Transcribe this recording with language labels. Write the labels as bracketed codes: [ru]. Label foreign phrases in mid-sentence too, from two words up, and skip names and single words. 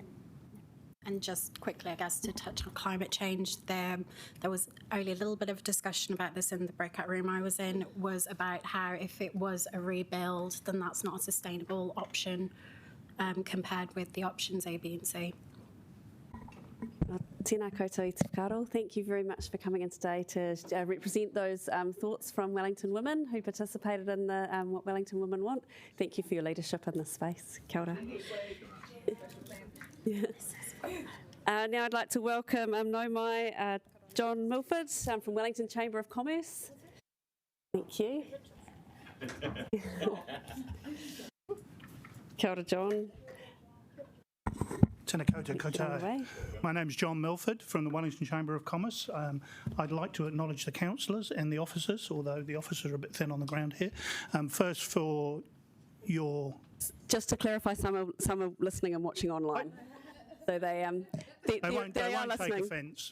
[en] And just quickly, I guess, to touch on climate change, there was only a little bit of discussion about this in the breakout room I was in, was about how if it was a rebuild, then that's not a sustainable option compared with the options A, B and C. [mi] Tēnā koutou i te whakaaro. [en] Thank you very much for coming in today to represent those thoughts from Wellington Women who participated in the What Wellington Women Want. Thank you for your leadership in this space. [mi] Kia ora. [en] Now I'd like to welcome John Milford from Wellington Chamber of Commerce. Thank you. [mi] Kia ora, John. Tēnā koutou koutou. [en] My name is John Milford from the Wellington Chamber of Commerce. I'd like to acknowledge the councillors and the officers, although the officers are a bit thin on the ground here. First, for your... Just to clarify, some are listening and watching online. So they won't take offence.